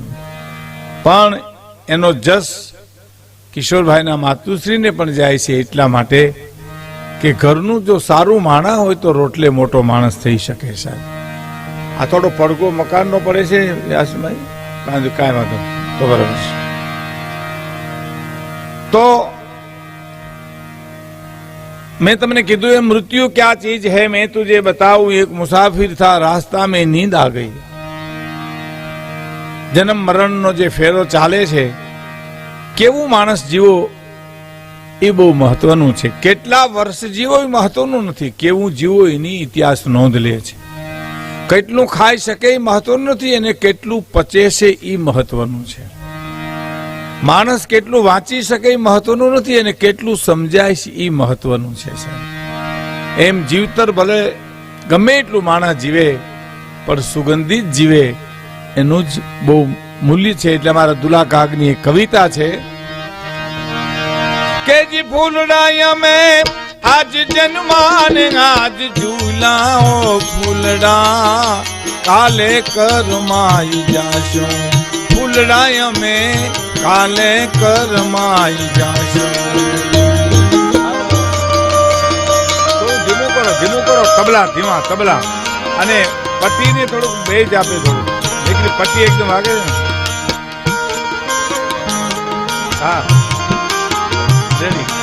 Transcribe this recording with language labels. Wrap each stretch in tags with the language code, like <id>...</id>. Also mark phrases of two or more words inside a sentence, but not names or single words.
<gu>પણ એનો જસ કિશોરભાઈના માતુશ્રીને પણ જાય છે એટલા માટે કે ઘરનું જો સારું માણા હોય તો રોટલે મોટો માણસ થઈ શકે. સાહેબ, આ થોડો પડઘો મકાનનો પડે છે યાસભાઈ, કાંઈ વાંધો તો બરાબર છે.</gu> <hi>તો</hi> <gu>મેં તમને કીધું</gu> <hi>है मृत्यु क्या चीज है मैं तुझे बताऊं, एक मुसाफिर था रास्ता में नींद आ गई.</hi> <gu>જન્મ મરણ નો જે ફેરો ચાલે છે, કેવું માણસ જીવો એ બહુ મહત્વનું છે. કેટલા વર્ષ જીવો એ મહત્વનું નથી, કેવું જીવો એની ઇતિહાસ નોંધ લે છે. કેટલું ખાઈ શકે એ મહત્વનું નથી, અને કેટલું પચે છે એ મહત્વનું છે. માણસ કેટલું વાંચી શકે મહત્વનું નથી, અને કેટલું સમજાય છે એ મહત્વનું છે. એમ જીવતર ભલે ગમે એટલું માણસ જીવે પણ સુગંધિત જીવે એનું જ બહુ મૂલ્ય છે. એટલે મારા દુલા કાગની એક કવિતા છે કે જી ફૂલડા મેં આજ જન્માન આજ ઝૂલાઓ ફૂલડાં કાલે કરમાઈ જાશો, ફૂલડાં મેં કાલે કરમાઈ જાશો. ધીમું કરો તબલા, ધીમા તબલા, અને પટ્ટીને થોડુંક બેજ આપે, થોડું એટલે પટ્ટી એકદમ વાગે ને. હા, રેડી.</gu>